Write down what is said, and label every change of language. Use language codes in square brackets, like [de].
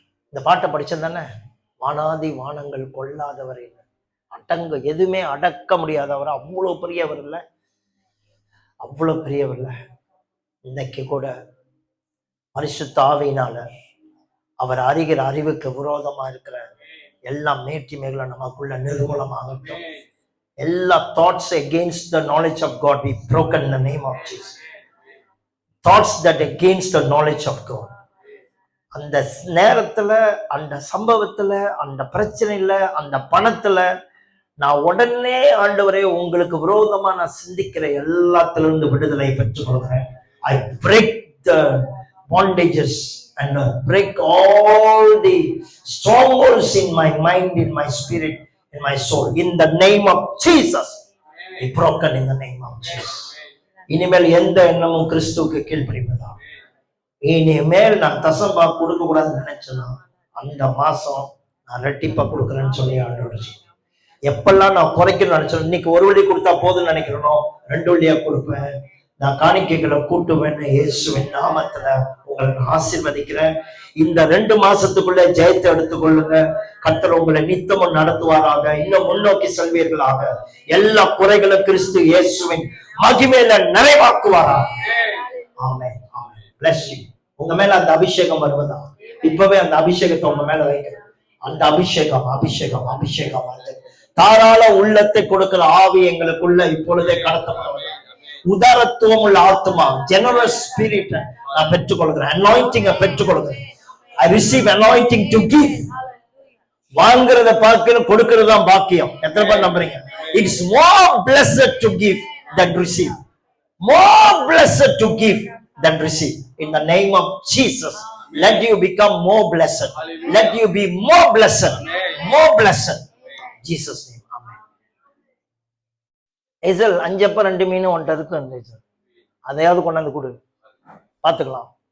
[ta] இந்த பாட்டை படிச்சது தானே? வானாதி வானங்கள் கொள்ளாதவர், அடங்க எதுவுமே அடக்க முடியாதவர், அவ்வளவு பெரியவர் இல்லை, அவ்வளவு பெரியவர் இல்லை. இன்னைக்கு கூட பரிசுத்த ஆவியினால அவர் அறிகிற அறிவுக்கு விரோதமா இருக்கிற எல்லா மேட்டிமைகளும் நமக்குள்ள நிர்மூலமாகட்டும். எல்லா thoughts [en] against the knowledge of God be broken in the name of Jesus. Thoughts that against the knowledge of God. [ta] அந்த நேரத்துல, அந்த சம்பவத்துல, அந்த பிரச்சனையில, அந்த பணத்துல நான் உடனே ஆண்டவரே உங்களுக்கு விரோதமா நான் சிந்திக்கிற எல்லாத்திலிருந்து விடுதலை பெற்றுக் கொள்கிறேன். [en] I break the bondages and break all the strongholds in my mind, in my spirit, in my soul. In the name of Jesus, be broken in the name of Jesus. [ta] இனிமேல் எந்த எண்ணமும் கிறிஸ்துவுக்கு கீழ்ப்படிவதா. இனிமேல் நான் தசம்பா கொடுக்க கூடாதுன்னு நினைச்சேன்னா அந்த மாசம் நான் ரெட்டிப்பா கொடுக்குறேன்னு சொல்லி ஆண்டோட. எப்பெல்லாம் நான் குறைக்கணும்னு நினைச்சேன், இன்னைக்கு ஒரு வழி கொடுத்தா போதும்னு நினைக்கிறேனோ 2 வழியா கொடுப்பேன், நான் காணிக்கைகளை கூட்டுவேன்னு இயேசுவின் நாமத்துல உங்களை ஆசீர்வதிக்கிறேன். இந்த 2 மாசத்துக்குள்ள ஜெயத்தை எடுத்துக்கொள்ளுங்க. கர்த்தர் உங்களை நித்தமும் நடத்துவாராக, இன்னும் முன்னோக்கி செல்வீர்களாக. எல்லா குறைகளும் கிறிஸ்து இயேசுவின் மகிமையில நிறைவாக்குவாராக. ஆமென், ஆமென். [en] Bless you. [ta] உங்க மேல அந்த அபிஷேகம் வருவதா? இப்பவே அந்த அபிஷேகத்தை உங்க மேல வைக்கிறேன். அந்த அபிஷேகம் அபிஷேகம் அபிஷேகம் வந்து தாராள உள்ளத்தை கொடுக்கிற ஆவி எங்களுக்குள்ள இப்பொழுதே கடத்தப்படுவது. உதாரத்துவம் உள்ள ஆத்மா, ஜெனரஸ் ஸ்பிரிட் நான் பெற்றுக்கொள்கிறேன். Anointing பெற்றுக்கொள்கிறேன். [en] I receive anointing to give. [ta] வாங்குறத பார்க்கணும், கொடுக்கிறது தான் பாக்கியம். எத்தனை பேர் நம்புறீங்க? [en] It's more blessed to give than receive. More blessed to give than receive. In the name of Jesus, let you become more blessed. Let you be more blessed. More blessed. Jesus' name. [ta] எசல் 5 அப்பம் 2 மீன் ஒன்றை இருக்கு. அதையாவது கொண்டாந்து கொடு, பார்த்துக்கலாம்.